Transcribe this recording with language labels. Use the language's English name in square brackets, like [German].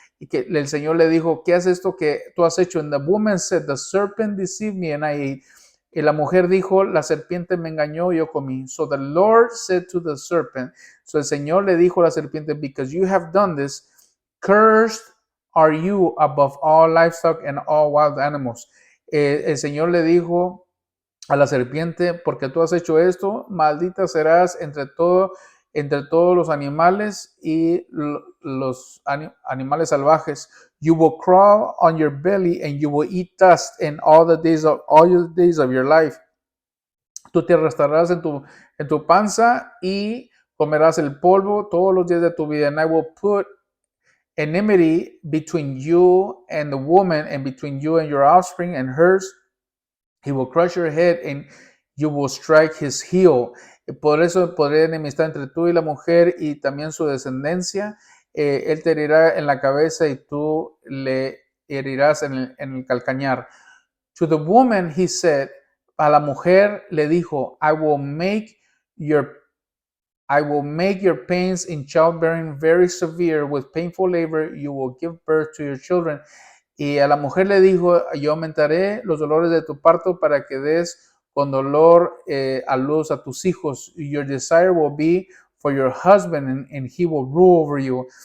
[Spanish] Y que el Señor le dijo, ¿qué es esto que tú has hecho? [English] And the woman said, the serpent deceived me and I ate. [Spanish] Y la mujer dijo, la serpiente me engañó y yo comí. [English] So the Lord said to the serpent, so [Spanish] el Señor le dijo a la serpiente, [English] because you have done this, cursed are you above all livestock and all wild animals. [Spanish] El Señor le dijo a la serpiente, porque tú has hecho esto, maldita serás entre todos los animales y los animales salvajes. [English] You will crawl on your belly and you will eat dust in all your days of your life. [Spanish] Tú te arrastrarás en tu panza y comerás el polvo todos los días de tu vida. [English] And I will put enmity between you and the woman, and between you and your offspring and hers. He will crush your head and you will strike his heel. [Spanish] Por eso podré enemistar entre tú y la mujer y también su descendencia. Él te herirá en la cabeza y tú le herirás en el calcañar. [English] To the woman he said, [Spanish] a la mujer le dijo, [English] I will make your pains in childbearing very severe. With painful labor you will give birth to your children. [Spanish] Y a la mujer le dijo, yo aumentaré los dolores de tu parto para que des con dolor a luz a tus hijos. [English] Your desire will be for your husband and he will rule over you.